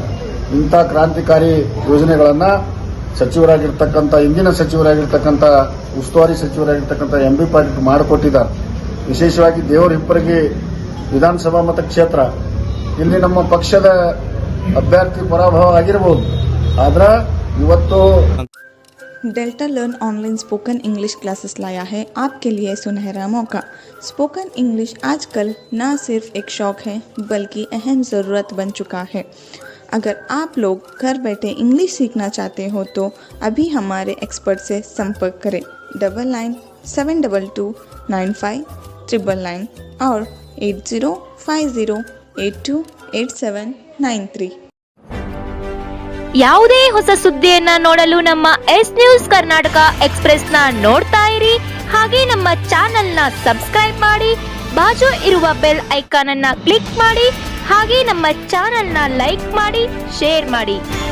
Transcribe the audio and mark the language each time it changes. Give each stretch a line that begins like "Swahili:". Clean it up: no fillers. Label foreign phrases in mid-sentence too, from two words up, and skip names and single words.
Kannada: ಇಂಥ ಕ್ರಾಂತಿಕಾರಿ ಯೋಜನೆಗಳನ್ನ ಸಚಿವರಾಗಿರ್ತಕ್ಕಂಥ ಇಂದಿನ ಸಚಿವರಾಗಿರ್ತಕ್ಕಂಥ ಉಸ್ತುವಾರಿ ಸಚಿವರಾಗಿರ್ತಕ್ಕಂಥ MB ಪಾಟೀಲ್ ಮಾಡಿಕೊಟ್ಟಿದ್ದಾರೆ. ವಿಶೇಷವಾಗಿ ದೇವರ ಹಿಪ್ಪರಗಿ ವಿಧಾನಸಭಾ ಮತಕ್ಷೇತ್ರ ಇಲ್ಲಿ ನಮ್ಮ ಪಕ್ಷದ ಅಭ್ಯರ್ಥಿ ಪರಾಭವ ಆಗಿರಬಹುದು, ಆದ್ರೆ ಇವತ್ತು
Hindi: डेल्टा लर्न ऑनलाइन
English: spoken English classes
Hindi: लाया है आपके लिए सुनहरा मौका।
English: spoken English
Hindi: आजकल न सिर्फ एक शौक है बल्कि अहम ज़रूरत बन चुका है। अगर आप लोग घर बैठे इंग्लिश सीखना चाहते हो तो अभी हमारे एक्सपर्ट से संपर्क करें 9972295999 और 8050828793।
Kannada: ಯಾವುದೇ ಹೊಸ ಸುದ್ದಿಯನ್ನ ನೋಡಲು ನಮ್ಮ ಎಸ್ ನ್ಯೂಸ್ ಕರ್ನಾಟಕ ಎಕ್ಸ್‌ಪ್ರೆಸ್ನ ನೋಡ್ತಾ ಇರಿ. ಹಾಗೆ ನಮ್ಮ ಚಾನೆಲ್ನ ಸಬ್ಸ್ಕ್ರೈಬ್ ಮಾಡಿ, ಬಾಜು ಇರುವ
English: bell icon
Kannada: ಅನ್ನ ಕ್ಲಿಕ್ ಮಾಡಿ. ಹಾಗೆ ನಮ್ಮ ಚಾನೆಲ್ನ ಲೈಕ್ ಮಾಡಿ, ಶೇರ್ ಮಾಡಿ.